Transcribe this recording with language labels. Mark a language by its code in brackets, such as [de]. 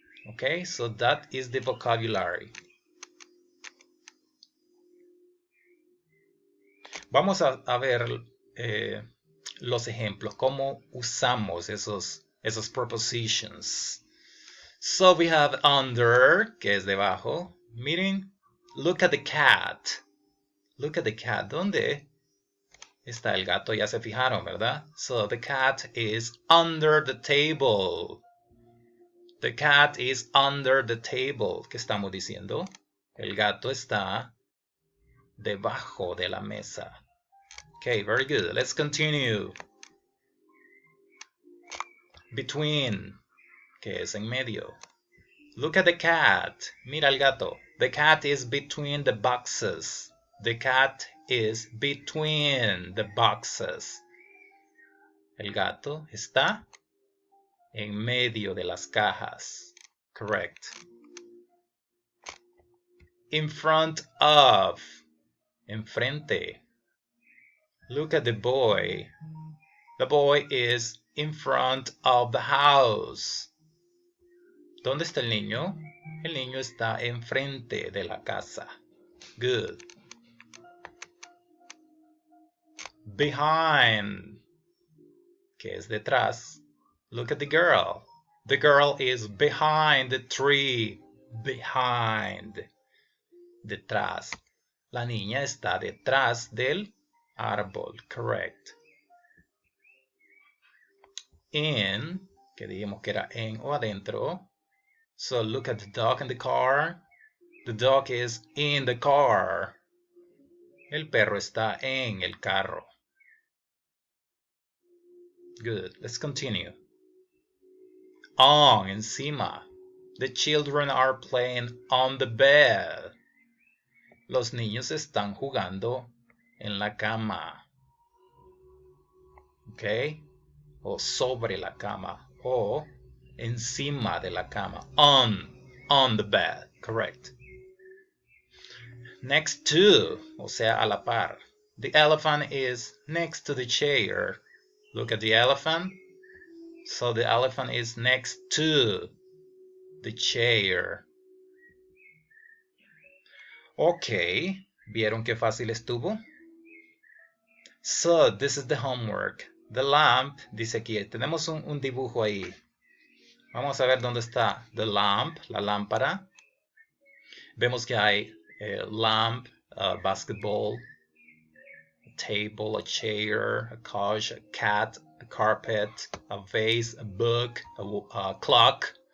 [en] Okay, so that is the vocabulary. [es] Vamos a ver los ejemplos, cómo usamos esos prepositions. [en] So we have under, [es] que es debajo. Miren, [en] look at the cat. Look at the cat. [es] ¿Dónde está el gato? Ya se fijaron, ¿verdad? [en] So the cat is under the table. The cat is under the table. [es] ¿Qué estamos diciendo? El gato está debajo de la mesa. [en] Okay, very good. Let's continue. [es] Between, que es en medio. [en] Look at the cat. [es] Mira el gato. [en] The cat is between the boxes. The cat is between the boxes. [es] El gato está en medio de las cajas. [en] Correct. In front of. [es] Enfrente. [en] Look at the boy. The boy is in front of the house. [es] ¿Dónde está el niño? El niño está enfrente de la casa. [en] Good. Behind, [es] que es detrás. [en] Look at the girl. The girl is behind the tree. Behind. [es] Detrás. La niña está detrás del árbol. [en] Correct. [es] In, que dijimos que era en o adentro. [en] So look at the dog in the car. The dog is in the car. [es] El perro está en el carro. [en] Good. Let's continue. On, encima. The children are playing on the bed. [es] Los niños están jugando en la cama. ¿Ok? O sobre la cama. O encima de la cama. [en] On the bed. Correct. Next to, [es] o sea, a la par. [en] The elephant is next to the chair. Look at the elephant. So the elephant is next to the chair. Ok, [es] ¿vieron qué fácil estuvo? [en] So, this is the homework. [es] The lamp, dice aquí, tenemos un dibujo ahí. Vamos a ver dónde está the lamp, la lámpara. Vemos que hay [en] lamp, basketball, a table, a chair, a couch, a cat, a carpet, a vase, a book, a clock.